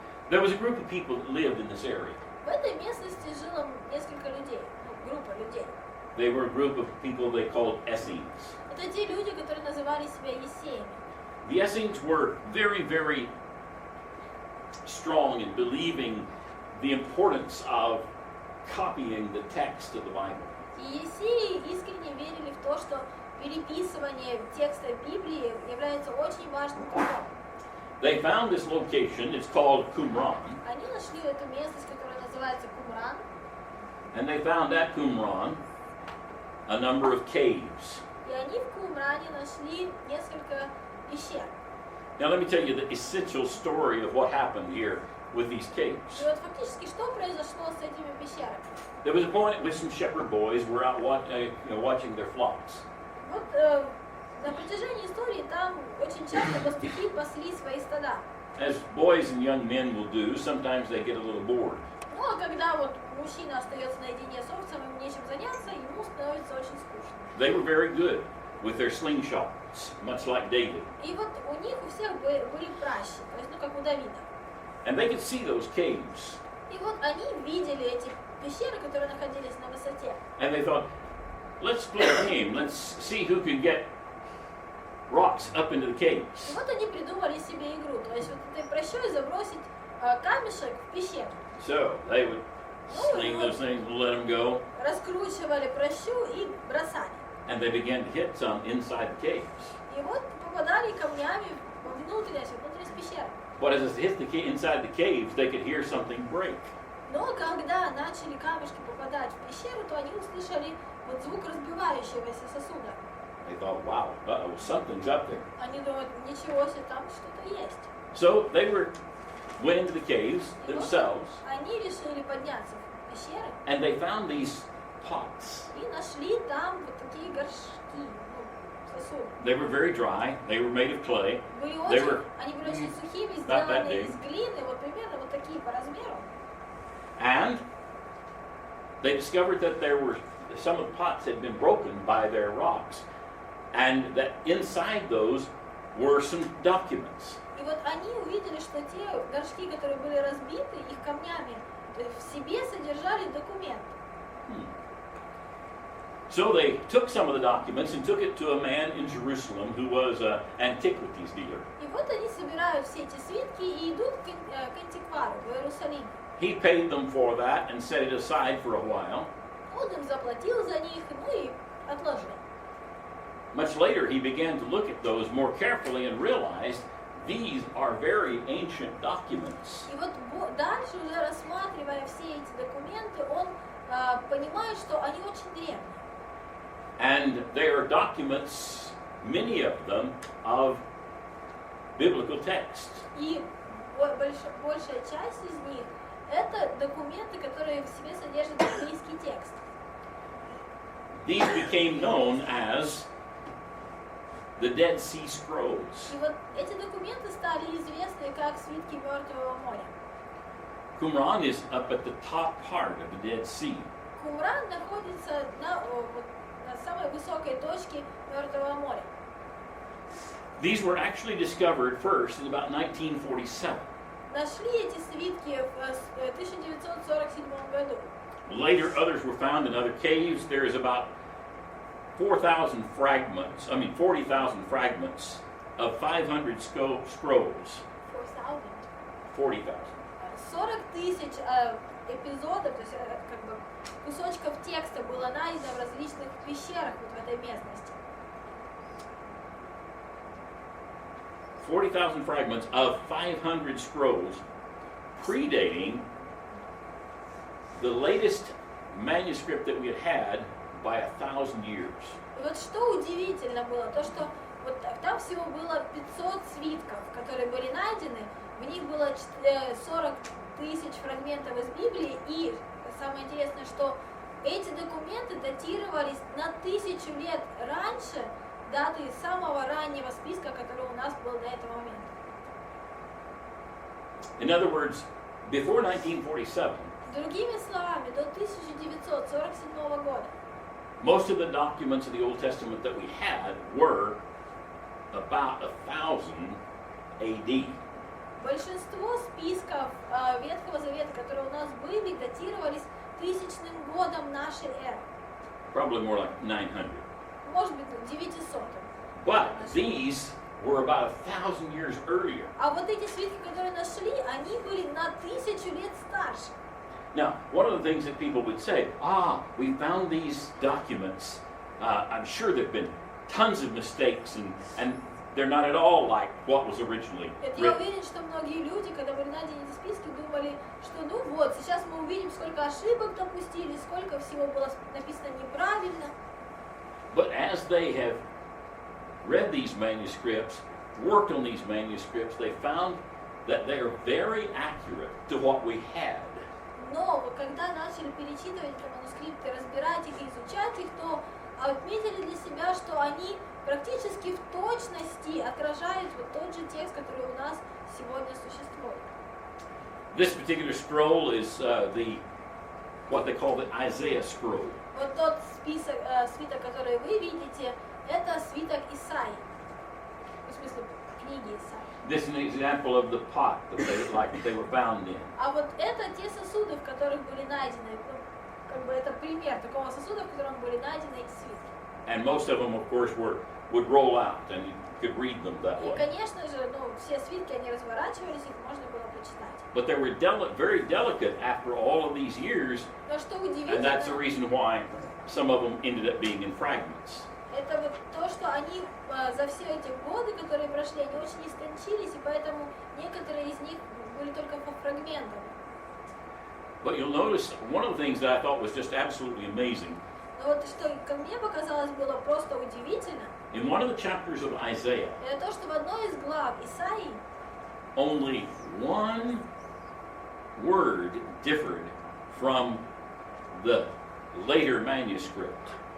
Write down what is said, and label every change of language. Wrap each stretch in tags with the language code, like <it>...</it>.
<en>There was a group of people that lived in this area.</en> <ru>В этой местности жило несколько людей, группа людей.</ru> <en>They were a group of people they called Essenes.</en> <ru>Это те люди, которые называли себя Есеями.</ru> <en>The Essenes were very, very strong in believing the importance of copying the text of the Bible.</en> <ru>И Есеи искренне верили в то, что переписывание текста Библии является очень важным трудом.</ru> <en>They found this location, it's called Qumran,</en> <ru>Они нашли эту местность, которая называется Кумран,</ru> <en>and they found at Qumran a number of caves.</en> <ru>и они в Кумране нашли несколько пещер.</ru> <en>Now let me tell you the essential story of what happened here with these caves.</en> <ru>И вот фактически что произошло с этими пещерами?</ru> <en>There was a point at which some shepherd boys were out watching their flocks.</en> <ru>Вот на протяжении истории там очень часто пастухи пасли свои стада.</ru> <en>As boys and young men will do, sometimes they get a little bored.</en> <ru>Ну а когда вот мужчина остается наедине с овцем, ему нечем заняться, ему становится очень скучно.</ru> <en>They were very good with their slingshots, much like David.</en> <ru>И вот у них у всех были пращи, то есть ну как у Давида.</ru> <en>And they could see those caves.</en> <ru>И вот они видели эти пещеры, которые находились на высоте.</ru> <en>And they thought, let's play a game. Let's see who can get rocks up into the caves.</en> <ru>вот они придумали себе игру, то есть вот этой прощой забросить камешек в пещеру.</ru> <en>So they would sling those things and let them go.</en> <ru>Раскручивали прощу и бросали.</ru> <en>And they began to hit some inside the caves.</en> <ru>И вот попадали камнями во внутренность пещеры.</ru> <en>But as it hit inside the caves, they could hear something break.</en> <ru>Но когда начали камешки попадать в пещеру, то они услышали вот звук разбивающегося сосуда.</ru> <en>They thought, wow, something's up there.</en> <ru>Они думают, ничего себе, там что-то есть.</ru> <en>So they went into the caves</en> <ru>И вот</ru> <en>themselves,</en> <ru>они решили подняться в пещеры</ru> <en>and they found these pots.</en> <ru>и нашли там вот такие горшки, ну, сосуды.</ru> <en>They were very dry. They were made of clay.</en> <ru>Они были очень сухими,</ru> <en>not that</en> <ru>сделаны</ru> <en>big.</en> <ru>из глины, вот примерно вот такие по размеру.</ru> <en>And they discovered that some of the pots had been broken by their rocks, and that inside those were some documents.</en> <ru>И вот они увидели, что те горшки, которые были разбиты их камнями, в себе содержали документы.</ru> <en>So they took some of the documents and took it to a man in Jerusalem who was an antiquities dealer.</en> <ru>И вот они собирают все эти свитки и идут к антиквару в Иерусалим.</ru> <en>He paid them for that and set it aside for a while.</en> <ru>Он им заплатил за них, ну и отложил.</ru> <en>Much later, he began to look at those more carefully and realized these are very ancient documents.</en> <ru>И вот дальше, уже рассматривая все эти документы, он понимает, что они очень древние.</ru> <en>And they are documents, many of them, of biblical text.</en> <ru>И большая часть из них это документы, которые в себе содержат библейский текст.</ru> <en>These became known as the Dead Sea Scrolls.</en> <ru>И вот эти документы стали известны как свитки Мертвого моря.</ru> <en>Qumran is up at the top part of the Dead Sea.</en> <ru>Кумран находится на самой высокой точке Мертвого моря.</ru> <en>These were actually discovered first in about 1947.</en> <ru>Нашли эти свитки в 1947 году.</ru> <en>Later, others were found in other caves. There is about 40,000 fragments of 500 scrolls.</en> <ru>40,000. 40 тысяч эпизодов, то есть как бы кусочков текста было найдено в различных пещерах вот в этой местности.</ru> <en>40,000 fragments of 500 scrolls, predating the latest manuscript that we had by 1,000 years.</en> <ru>И вот что удивительно было, то что вот там всего было 500 свитков, которые были найдены, в них было 40 тысяч фрагментов из Библии, и самое интересное, что эти документы датировались на 1000 лет раньше даты самого раннего списка, который у нас был до этого момента.</ru> <en>In other words, before 1947,</en> <ru>Другими словами, до 1947 года</ru> <en>most of the documents of the Old Testament that we had were about 1000 AD.</en> <ru>большинство списков Ветхого Завета, которые у нас были, датировались 1000 годом нашей эры.</ru> <en>Probably more like 900.</en> <ru>Может быть, 900.</ru> <en>But these were about 1,000 years earlier.</en> <ru>А вот эти свитки, которые нашли, они были на 1000 лет старше.</ru> <en>Now, one of the things that people would say, we found these documents, I'm sure they've been tons of mistakes, and they're not at all like what was originally</en> <ru>Я</ru> <en>written.</en> <ru>уверен, что многие люди, когда были найдены эти списки, думали, что ну вот, сейчас мы увидим, сколько ошибок допустили, сколько всего было написано неправильно.</ru> <en>But as they have read these manuscripts, worked on these manuscripts, they found that they are very accurate to what we had.</en> <ru>Но когда начали перечитывать эти манускрипты, разбирать их и изучать их, то отметили для себя, что они практически в точности отражают вот тот же текст, который у нас сегодня существует.</ru> <en>This particular scroll is what they call the Isaiah scroll.</en> <ru>Вот тот свиток, который вы видите, это свиток Исаии. В смысле, книги Исаии.</ru> <en>This is an example of the pot that they were found in.</en> <ru>А вот это те сосуды, в которых были найдены. Ну, как бы это пример такого сосуда, в котором были найдены эти свитки.</ru> <en>And most of them, of course, would roll out, and you could read them that</en> <ru>И,</ru> <en>way.</en> <ru>конечно же, ну, все свитки, они разворачивались, их можно было прочитать.</ru> <en>But they were very delicate after all of these years,</en> <ru>Но что</ru> <en>and that's the</en> <ru>удивительно,</ru> <en>reason why some of them ended up being in fragments.</en> <ru>это вот то, что они за все эти годы, которые прошли, они очень истончились, и поэтому некоторые из них были только по фрагментам.</ru> <en>But you'll notice one of the things that I thought was just absolutely amazing.</en> <ru>Но вот что ко мне показалось было просто удивительно,</ru> <en>In one of the chapters of Isaiah,</en> <ru>это то, что в одной из глав Исаии</ru> <en>only one word differed from the later manuscript.</en>